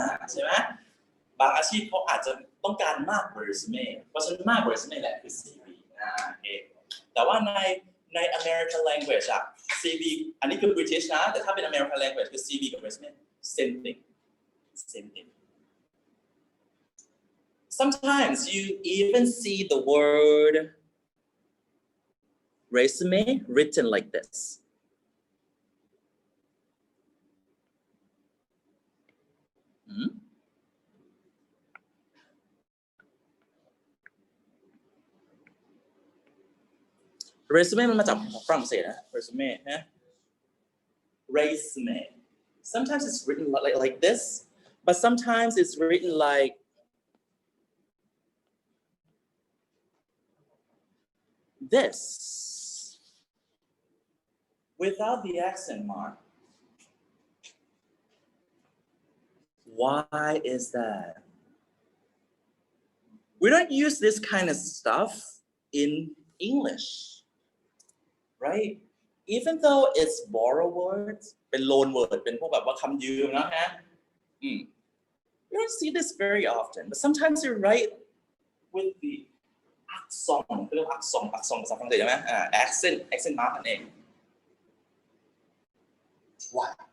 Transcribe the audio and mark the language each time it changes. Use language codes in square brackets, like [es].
[th] ใช่ไหมบางอาชีพเขาอาจจะต้องการมากกว่า resume เพราะฉะนั้นมากกว่า resume แหละคือ CV โอเคแต่ว่าใน American language CV อันนี้คือ British นะแต่ถ้าเป็น American language คือ CV กับ resume [en] same thing Sometimes you even see the word resume written like this. Resume [th] มันมาจากฝรั่งเศสนะ [en] resume นะ resume sometimes it's written like this but sometimes it's written like this without the accent mark. Why is that? We don't use this kind of stuff in English, right? Even though it's borrowed words, [th] เป็น loan word เป็นพวกแบบว่าคำยืมนะฮะ [en] We don't see this very often, but sometimes you write with the accent [th] เรียกว่า accent ภาษาฝรั่งเศสใช่ไหม [en] accent mark นั่นเอง Why?